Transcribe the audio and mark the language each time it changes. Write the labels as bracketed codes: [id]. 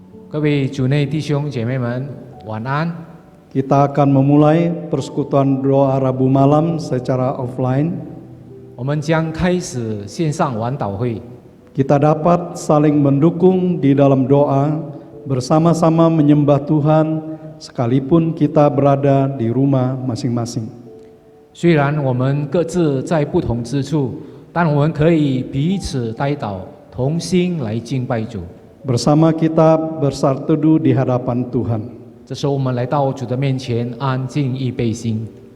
[zh] 各位主内弟兄姐妹们，晚安。 [id] Kita akan memulai persekutuan doa Rabu malam secara offline. [zh] 我们将开始线上晚祷会， [id] Kita dapat saling mendukung di dalam doa, bersama-sama menyembah Tuhan, sekalipun kita berada di rumah masing-masing. [zh] 虽然我们各自在不同之处，但我们可以彼此代祷，同心来敬拜主。 [id] Bersama kita bersatu di hadapan Tuhan. [zh] 这时候，我们来到主的面前，安静预备心。